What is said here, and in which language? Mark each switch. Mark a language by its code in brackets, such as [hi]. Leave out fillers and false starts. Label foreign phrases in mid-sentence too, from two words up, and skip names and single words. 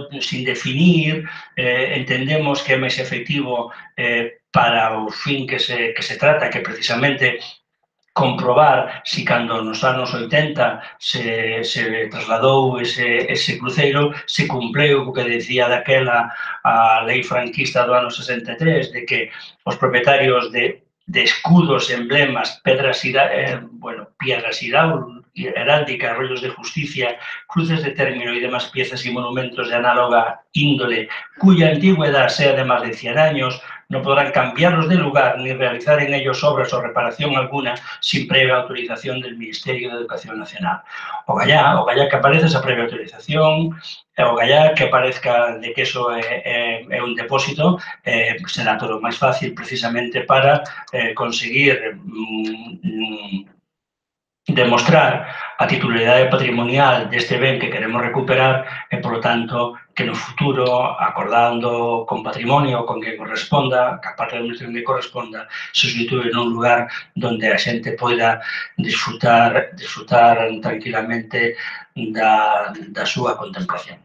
[gl] sin definir, entendemos que é máis efectivo para o fin que se trata, que precisamente comprobar si cando nos anos 80 se trasladou ese cruceiro, se cumpleu o que decía daquela a lei franquista do ano 63, de que os propietarios de escudos, [es] emblemas, piedras heráldicas, rollos de justicia, cruces de término y demás piezas y monumentos de análoga índole, cuya antigüedad sea de más de 100 años, no podrán cambiarlos de lugar ni realizar en ellos obras o reparación alguna sin previa autorización del Ministerio de Educación Nacional. [gl] O gallá que aparece esa previa autorización, o gallá que aparezca de que eso é un depósito, será todo máis fácil precisamente para conseguir demostrar a titularidade patrimonial deste ben que queremos recuperar e, polo tanto, que no futuro, acordando con patrimonio, con que corresponda, que a parte da administración que corresponda, se sustituye nun lugar donde a xente poida disfrutar tranquilamente da súa contemplación.